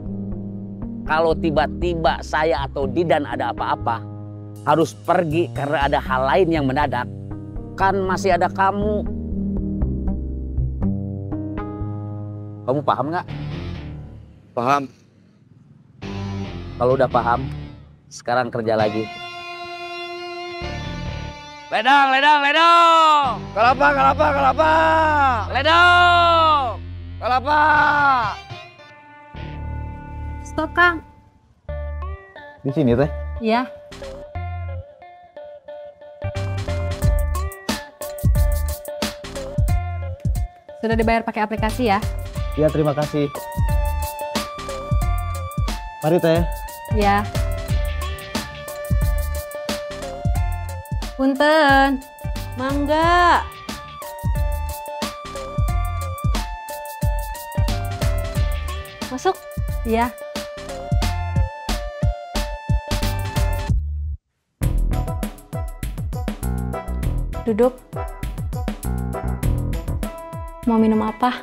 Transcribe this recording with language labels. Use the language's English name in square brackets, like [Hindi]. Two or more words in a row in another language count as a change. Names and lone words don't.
[Indonesian] Kalau tiba-tiba saya atau Didan ada apa-apa, harus pergi karena ada hal lain yang mendadak. Kan masih ada kamu. Kamu paham nggak? Paham? Kalau udah paham, sekarang kerja lagi. Ledang, ledang, ledang. Kelapa, kelapa, kelapa. Ledang. Kelapa. Stop, Kang. Di sini teh. Iya. Sudah dibayar pakai aplikasi ya? Iya, terima kasih. Mari Teh. Ya. Punten. Mangga. Masuk? Iya. Duduk. Mau minum apa?